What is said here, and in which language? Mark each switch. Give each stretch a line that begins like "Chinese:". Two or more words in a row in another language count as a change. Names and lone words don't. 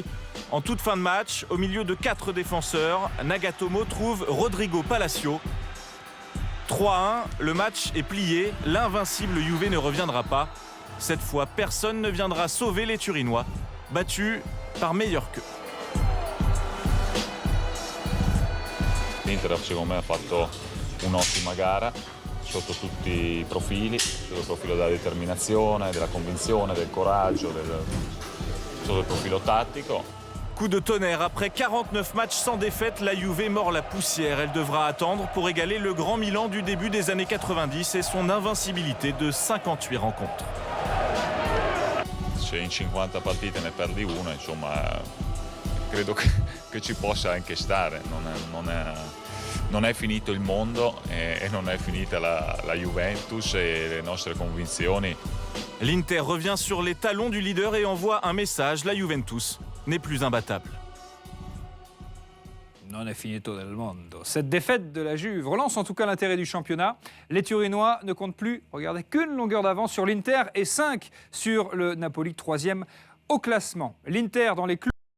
French: En toute fin de match, au milieu de 4 défenseurs, Nagatomo trouve Rodrigo Palacio. 3-1, le match est plié, l'invincible Juve ne reviendra pas. Cette fois, personne ne viendra sauver les Turinois, battus par meilleurs qu'eux.
Italian: L'Inter secondo me ha fatto un'ottima gara sotto tutti i profili, sotto il profilo della determinazione, della convinzione, del coraggio, sotto il profilo tattico.
French: Coup de tonnerre, après 49 matchs sans défaite, la Juve mord la poussière. Elle devra attendre pour égaler le grand Milan du début des années 90 et son invincibilité de 58 rencontres.
Italian: Se in 50 partite ne perdi una, insomma, credo che ci possa anche stare. Non è finito il mondo e non è finita la Juventus e le nostre convinzioni.
French: L'Inter revient sur les talons du leader et envoie un message, la Juventus n'est plus imbattable.
Italian: Non è finito del mondo.
French: Cette défaite de la Juve relance en tout cas l'intérêt du championnat. Les Turinois ne comptent plus, regardez, qu'une longueur d'avance sur l'Inter et 5 sur le Napoli, 3e au classement. L'Inter dans les clous.